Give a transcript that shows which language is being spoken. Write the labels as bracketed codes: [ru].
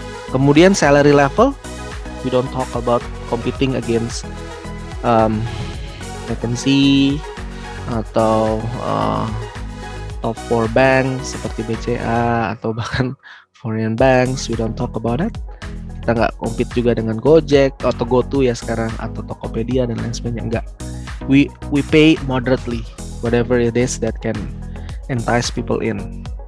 [en] Kemudian salary level, we don't talk about competing against vacancy atau top 4 banks seperti BCA atau bahkan foreign banks, we don't talk about it. [id] Kita nggak compete juga dengan Gojek atau GoTo ya sekarang, atau Tokopedia dan lain sebagainya, enggak. [en] We pay moderately, whatever it is that can entice people in.